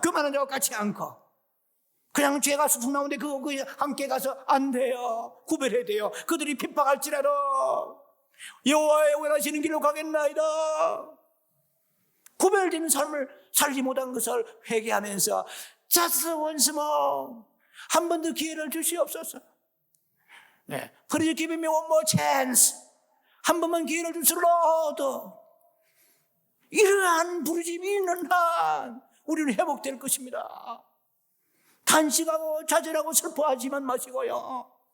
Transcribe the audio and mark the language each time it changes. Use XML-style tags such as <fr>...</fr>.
<ko>교만한 자와 같이 않고. 그냥 죄가 쑥쑥 나오는데 그거 함께 가서 안 돼요. 구별해야 돼요. 그들이 핍박할지라도 여호와의 원하시는 길로 가겠나이다. 구별되는 삶을 살지 못한 것을 회개하면서</ko> <en>just once more,</en> <ko>한 번 더 기회를 주시옵소서. 네.</ko> <en>Please give me one more chance.</en> <ko>한 번만 기회를 주시로도. 이러한 부르짐이 있는 한 우리는 회복될 것입니다. 단식하고 좌절하고 슬퍼하지만 마시고요.</ko>